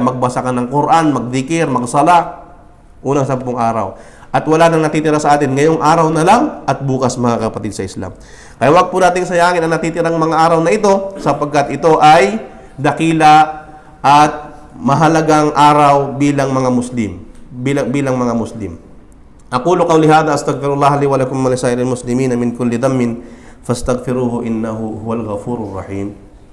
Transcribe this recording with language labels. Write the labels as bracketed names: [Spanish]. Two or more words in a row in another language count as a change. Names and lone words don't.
[Filipino] Magbasa ka ng Quran, magdikir, magsala, unang 10 araw. At wala nang natitira sa atin ngayong araw na lang at bukas, mga kapatid sa Islam. Kaya wag po nating sayangin ang natitirang mga araw na ito sapagkat ito ay dakila at mahalagang araw bilang mga Muslim. Bilang mga Muslim. [Arabic] أقول قولي هذا أستغفر الله لي ولكم ولسائر المسلمين من كل ذنب فاستغفروه إنه هو الغفور الرحيم.